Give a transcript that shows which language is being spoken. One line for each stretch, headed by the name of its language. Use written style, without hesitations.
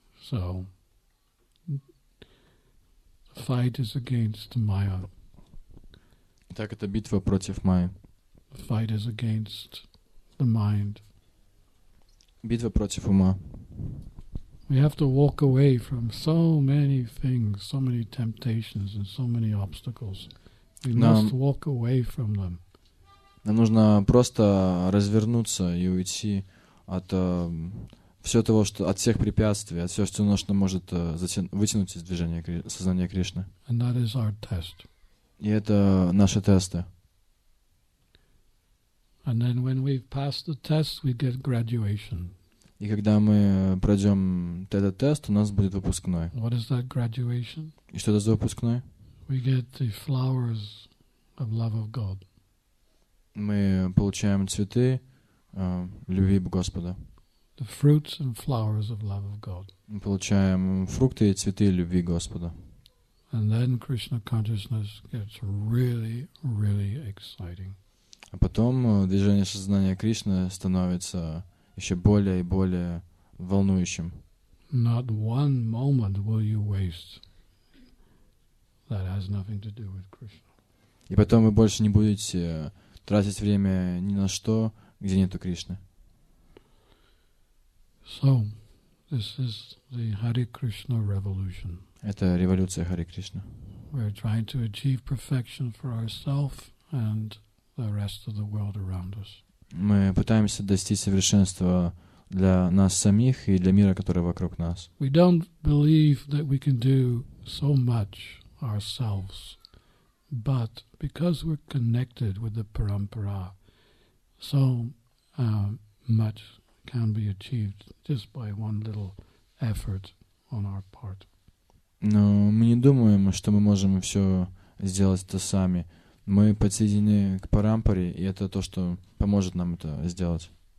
English: So, the fight is against Maya.
Russian: Итак, это битва против Майи.
English: The fight is against the mind.
Russian: Битва против ума.
English: We have to walk away from so many things, so many temptations, and so many obstacles. We must walk away from them.
Russian: Нам нужно просто развернуться и уйти от всего того, что от всех препятствий, от всего, что нас может вытянуть из движения сознания Кришны.
English: And that is our test.
Russian: И это наши тесты.
English: And then when we've passed the test, we get graduation.
Russian: И когда мы пройдем этот тест, у нас будет выпускной.
English: What is that graduation?
Russian: И что это за выпускной?
English: We get the flowers of love of God.
Russian: Мы получаем цветы любви Господа.
English: The fruits and flowers of love of God.
Russian: Мы получаем фрукты и цветы любви Господа.
English: And then Krishna consciousness gets really, really exciting.
Russian: А потом движение сознания Кришны становится еще более и более волнующим.
English: Not one moment will you waste that has nothing to do with Krishna.
Russian: И потом вы больше не будете тратить время ни на что, где нету Кришны.
English: So, this is the Hare Krishna revolution.
Russian: Это революция Харе Кришна.
English: We're trying to achieve perfection for ourselves and the rest of the world around us.
Russian: Мы пытаемся достичь совершенства для нас самих и для мира, который вокруг нас.
English: We don't believe that we can do so much ourselves, but because we're connected with the parampara, so much can be achieved just by one little effort on our part.
Russian: Но мы не думаем, что мы можем все сделать это сами. Мы подсоединены к парампаре, и это то, что поможет нам это сделать.